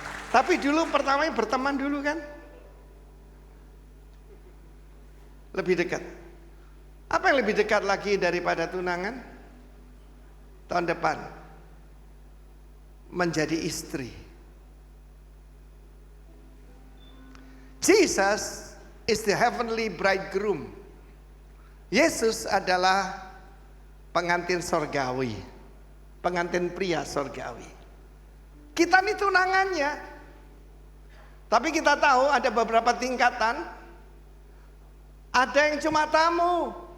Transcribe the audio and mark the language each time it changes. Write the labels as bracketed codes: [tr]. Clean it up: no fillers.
[id] Tapi dulu pertamanya berteman dulu kan. Lebih dekat. Apa yang lebih dekat lagi daripada tunangan? Tahun depan menjadi istri. [en] Jesus is the heavenly bridegroom. [id] Yesus adalah pengantin sorgawi, pengantin pria sorgawi. Kita ini tunangannya. Tapi kita tahu ada beberapa tingkatan. Ada yang cuma tamu.